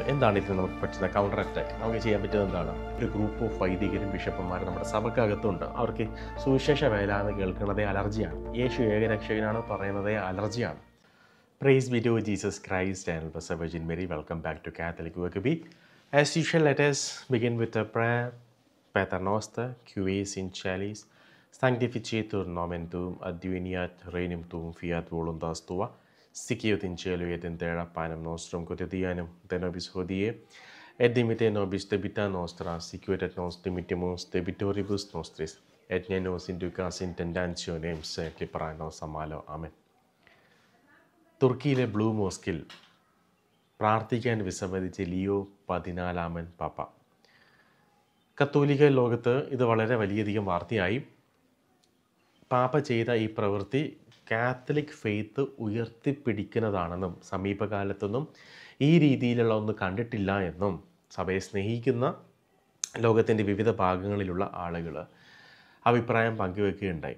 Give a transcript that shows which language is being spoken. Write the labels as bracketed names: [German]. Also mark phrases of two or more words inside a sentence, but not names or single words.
[Malayalam] എന്താണ് ഇതിന് നമുക്ക് പറ്റുന്ന [English] counter attack? [Malayalam] നമുക്ക് ചെയ്യാൻ പറ്റുന്നത് എന്താണ്? ഒരു [English] group of [Malayalam] വൈദികരും ബിഷപ്പന്മാരും നമ്മുടെ സഭക്കകത്തുണ്ട്. അവർക്ക് സുവിശേഷ വേല എന്ന് കേൾക്കുന്നതേ അലർജിയാണ്. യേശു ഏകരക്ഷകനാണ് പറയുന്നതേ അലർജിയാണ്. [English] Praise be to Jesus Christ and Blessed Virgin Mary. Welcome back to Catholic Workby. As usual, let us begin with a prayer. [Latin] Pater noster, qui es in caelis, sanctificetur nomen tuum, adveniat regnum tuum, fiat voluntas tua, sicut in cielo et in terra panem nostrum quotidianum de nobis hodie, et dimitte nobis debita nostra, sicut et nos dimittimus debitoribus nostris, et ne nos inducas in tentationem, sed libera nos a malo. Amen. [Malayalam] തുർക്കിയിലെ ബ്ലൂ മോസ്കിൽ പ്രാർത്ഥിക്കാൻ വിസമ്മതിച്ച ലിയോ 14 പാപ്പ. കത്തോലിക്ക ലോകത്ത് ഇത് വളരെ വലിയധികം വാർത്തയായി. പാപ്പ ചെയ്ത ഈ പ്രവൃത്തി [English] Catholic faith [Malayalam] ഉയർത്തിപ്പിടിക്കുന്നതാണെന്നും സമീപകാലത്തൊന്നും ഈ രീതിയിലുള്ള ഒന്ന് കണ്ടിട്ടില്ല എന്നും സഭയെ സ്നേഹിക്കുന്ന ലോകത്തിൻ്റെ വിവിധ ഭാഗങ്ങളിലുള്ള ആളുകൾ അഭിപ്രായം പങ്കുവെക്കുകയുണ്ടായി.